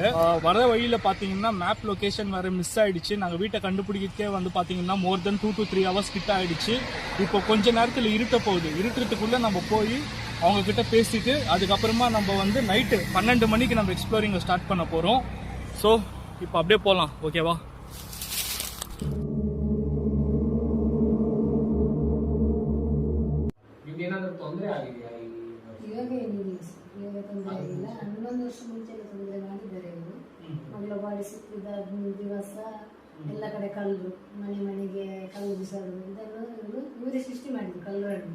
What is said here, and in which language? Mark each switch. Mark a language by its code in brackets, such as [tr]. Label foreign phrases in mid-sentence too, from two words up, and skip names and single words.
[ta] வர வழியில் பார்த்தீங்கன்னா [en] map location [ta] வேறு மிஸ் ஆகிடுச்சு. நாங்கள் வீட்டை கண்டுபிடிக்கே வந்து பார்த்தீங்கன்னா [en] more than 2 to 3 hours [ta] கிட்ட ஆகிடுச்சு. இப்போ கொஞ்ச நேரத்தில் இருட்ட போகுது. இருட்டுறதுக்குள்ளே நம்ம போய் அவங்கக்கிட்ட பேசிட்டு அதுக்கப்புறமா நம்ம வந்து நைட்டு 12 மணிக்கு நம்ம [en] exploring start [ta] பண்ண போகிறோம். ஸோ இப்போ அப்படியே போகலாம், ஓகேவா? [kn] ಏನಾದರೂ ತೊಂದರೆ ಆಗಿದೆಯಾ? ಇವಾಗ ಏನಿಲ್ಲ ಸರ್, ಇವಾಗ ತೊಂದರೆ ಆಗಿಲ್ಲ. 11 ವರ್ಷ ಮುಂಚೆ ತೊಂದರೆ ಮಾಡಿದ್ದಾರೆ ಇವರು. ಮಗಳ ಬಾಡಿ ಸಿಕ್ಕಿದ ದಿವಸ ಎಲ್ಲ ಕಡೆ ಕಲ್ಲು, ಮನೆಗೆ ಕಲ್ಲು ಬಿಸಾಡುದು, ಇದನ್ನು ಇವರೇ ಸೃಷ್ಟಿ ಮಾಡಿದ್ರು ಕಲ್ಲುಗಳನ್ನು.